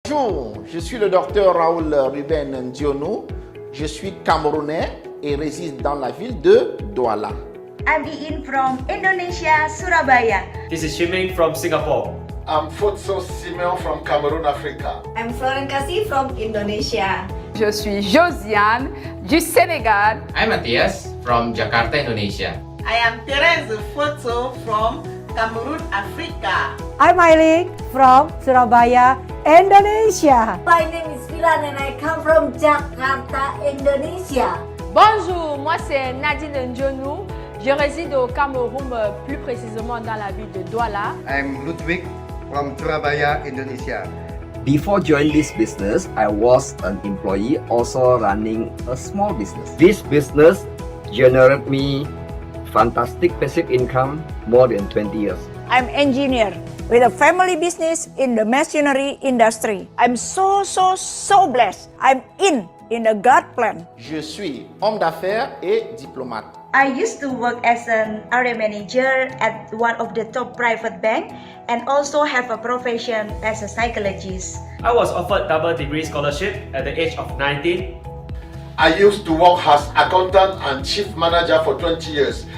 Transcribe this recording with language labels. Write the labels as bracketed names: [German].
[French] Bonjour, je suis le docteur Raoul Ruben Ndionou. Je suis camerounais et réside dans la ville de Douala. [English] I'm Iin from Indonesia, Surabaya. This is Shiming from Singapore. I'm Fotso Simeon from Cameroon, Africa. I'm Florence Kassi from Indonesia. [French] Je suis Josiane du Sénégal. [English] I'm Matthias from Jakarta, Indonesia. I am Therese Foto from Cameroon, Africa. I'm Aileen from Surabaya, Indonesia. My name is Filan and I come from Jakarta, Indonesia. [French] Bonjour, moi c'est Nadine Ndionou. Je réside au Cameroun, plus précisément dans la ville de Douala. [English] I'm Ludwig from Surabaya, Indonesia. Before joining this business, I was an employee also running a small business. This business generated me fantastic passive income more than 20 years. I'm engineer with a family business in the machinery industry. I'm so blessed. I'm in the God plan. [French] Je suis homme d'affaires et diplomate. [English] I used to work as an area manager at one of the top private bank and also have a profession as a psychologist. I was offered double degree scholarship at the age of 19. I used to work as accountant and chief manager for 20 years.